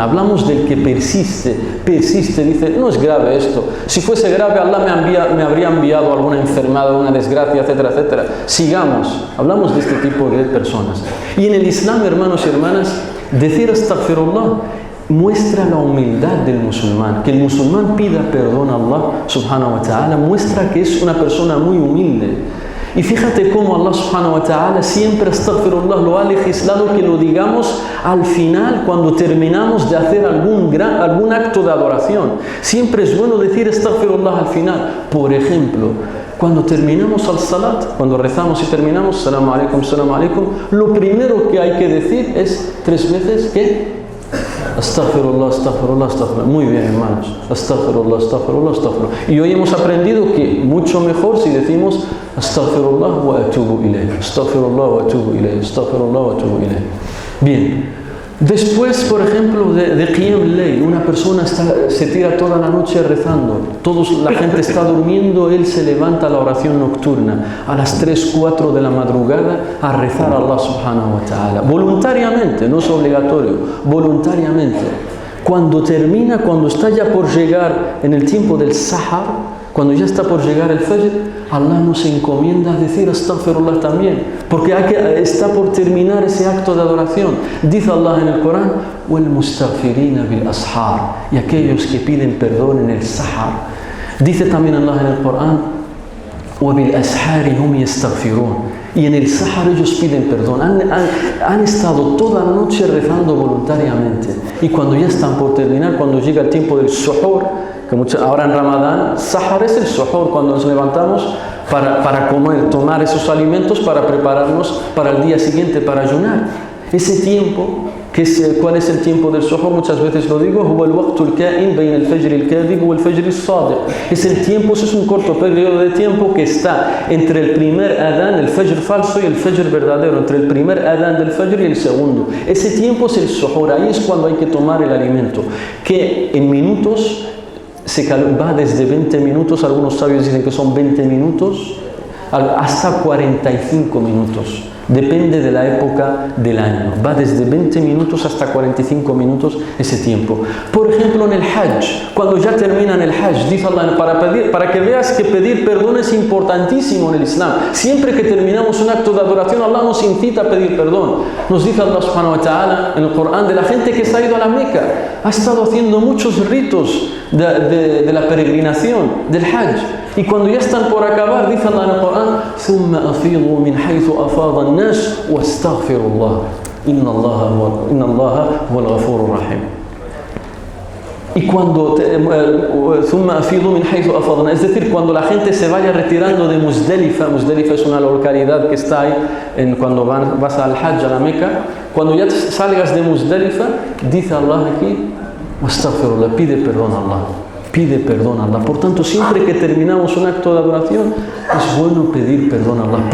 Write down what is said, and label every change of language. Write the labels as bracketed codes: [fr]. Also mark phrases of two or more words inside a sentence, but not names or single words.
[es] Hablamos del que persiste, dice, no es grave esto. Si fuese grave, Allah me habría enviado alguna enfermedad, una desgracia, etcétera, etcétera. Sigamos, hablamos de este tipo de personas. Y en el Islam, hermanos y hermanas, decir astaghfirullah muestra la humildad del musulmán. Que el musulmán pida perdón a [ar] الله سبحانه وتعالى [es] muestra que es una persona muy humilde. Y fíjate cómo [ar] الله سبحانه وتعالى [es] siempre astaghfirullah lo ha legislado que lo digamos al final cuando terminamos de hacer algún acto de adoración. Siempre es bueno decir astaghfirullah al final. Por ejemplo, cuando terminamos al salat, cuando rezamos y terminamos, [ar] السلام عليكم, [es] lo primero que hay que decir es 3 veces que [ar] أستغفر الله، أستغفر الله، أستغفر الله. [es] Muy bien, hermanos. [ar] أستغفر الله، أستغفر الله، أستغفر الله. [es] Y hoy hemos aprendido que mucho mejor si decimos [ar] أستغفر الله وأتوب إليه. أستغفر الله وأتوب إليه. أستغفر الله وأتوب إليه. [es] Bien. Después, por ejemplo, de [ar] قيام الليل, [es] una persona se tira toda la noche rezando, la gente está durmiendo, él se levanta a la oración nocturna a las 3, 4 de la madrugada a rezar a [ar] الله سبحانه وتعالى, [es] voluntariamente, no es obligatorio, voluntariamente. Cuando termina, cuando está ya por llegar en el tiempo del Sahar, cuando ya está por llegar el Fajr, Allah nos encomienda a decir astaghfirullah también, porque está por terminar ese acto de adoración. Dice Allah en el Corán, [ar] وَالْمُسْتَغْفِرِينَ بِالْأَسْحَارِ, [es] y aquellos que piden perdón en el Sahar. Dice también Allah en el Corán, [ar] وَبِالْأَسْحَارِ هُمْ يَسْتَغْفِرُونَ, [es] y en el Sahar ellos piden perdón. Han estado toda la noche rezando voluntariamente, y cuando ya están por terminar, cuando llega el tiempo del suhur, que ahora en Ramadán, Sahar es el suhur, cuando nos levantamos para comer, tomar esos alimentos para prepararnos para el día siguiente, para ayunar. Ese tiempo, ¿cuál es el tiempo del suhur? Muchas veces lo digo, [ar] هو الوقت الكائن بين الفجر الكاذب والفجر الصادق. [es] Es el tiempo, es un corto periodo de tiempo que está entre el primer adán, el fajr falso, y el fajr verdadero, entre el primer adán del fajr y el segundo. Ese tiempo es el suhur, ahí es cuando hay que tomar el alimento, que en minutos va desde 20 minutos, algunos sabios dicen que son 20 minutos, hasta 45 minutos. Depende de la época del año. Va desde 20 minutos hasta 45 minutos ese tiempo. Por ejemplo, en el Hajj, cuando ya terminan el Hajj, dice Allah, para que veas que pedir perdón es importantísimo en el Islam. Siempre que terminamos un acto de adoración, Allah nos incita a pedir perdón. Nos dice [ar] الله سبحانه وتعالى [es] en el Corán de la gente que se ha ido a la Meca. Ha estado haciendo muchos ritos de la peregrinación, del Hajj. Y cuando ya están por acabar, dice Allah en el Corán, [ar] ثُمَّ أَفِيضُوا مِنْ حَيْثُ أَفَاضَ النَّاسُ وَاسْتَغْفِرُوا اللَّهَ إِنَّ اللَّهَ هُوَ الْغَفُورُ الرَّحِيمُ. [es] Y cuando [ar] ثُمَّ أَفِيضُوا مِنْ حَيْثُ أَفَاضَ النَّاسُ, [es] es decir, cuando la gente se vaya retirando de Muzdalifa, Muzdalifa es una localidad que está ahí cuando vas al Hajj, a la Meca, cuando ya salgas de Muzdalifa, dice Allah aquí, [ar] وَاسْتَغْفِرُوا اللَّهَ, [es] pide perdón a Allah. pide perdón a Allah. Por tanto, siempre que terminamos un acto de adoración, es bueno pedir perdón a Allah.